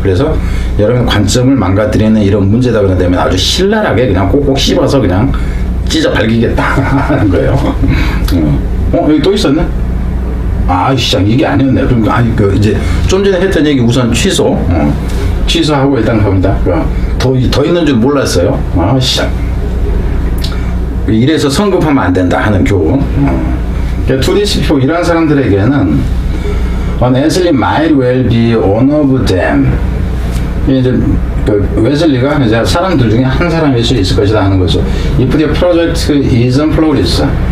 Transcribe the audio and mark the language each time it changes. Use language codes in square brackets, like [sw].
[ko] 그래서 여러분의 관점을 망가뜨리는 이런 문제다 그러면 아주 신랄하게 그냥 꼭꼭 씹어서 그냥 찢어 발기겠다 하는 거예요. 여기 또 있었네? 시장 이게 아니었네. 그럼 이제 좀 전에 했던 얘기 우선 취소하고 일단 갑니다. 더 있는 줄 몰랐어요. 시장. 이래서 성급하면 안 된다 하는 교훈. 투디시표 이런 사람들에게는 [en] Leslie might well be one of them. [ko] 이제 웨슬리가 이제 사람들 중에 한 사람일 수 있을 것이다 하는 거죠. [en] If the project isn't flawless.